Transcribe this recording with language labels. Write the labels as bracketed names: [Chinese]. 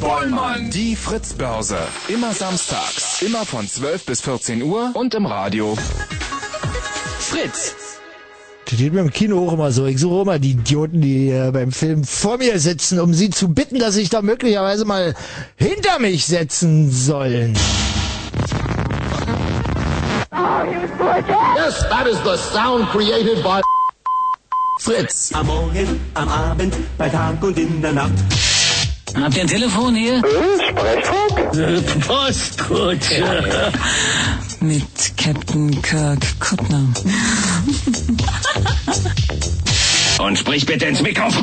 [German] Bollmann, die Fritz-Börse. Immer samstags. Immer von 12 bis 14 Uhr und im Radio. Fritz. Das geht mir im Kino auch immer so. Ich suche immer die Idioten, die beim Film vor mir sitzen, um sie zu bitten, dass sie sich da möglicherweise mal hinter mich setzen sollen. [English] Oh, yes, that is the sound created by Fritz. [German] Am Morgen, am Abend, bei Tag und in der Nacht. Habt ihr ein Telefon hier? Sprechfunk? Postkutsche. Ja, ja. Mit Captain Kirk Kuttner. Und sprich bitte ins Mikrofon.